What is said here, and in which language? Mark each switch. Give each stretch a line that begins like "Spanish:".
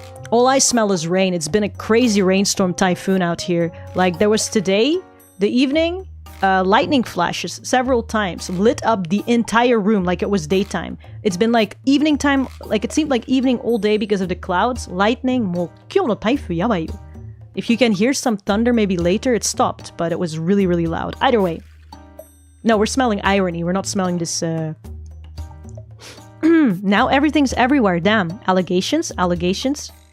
English: All I smell is rain. It's been a crazy rainstorm typhoon out here. Like, there was today, the evening, lightning flashes several times, lit up the entire room like it was daytime. It's been like evening time, like it seemed like evening all day because of the clouds.
Japanese: Lightning, もう今日の台風やばいよ.
English: If you can hear some thunder maybe later, it stopped, but it was really, really loud. Either way. No, we're smelling irony. We're not smelling this, Now everything's everywhere. Damn. Allegations? Allegations?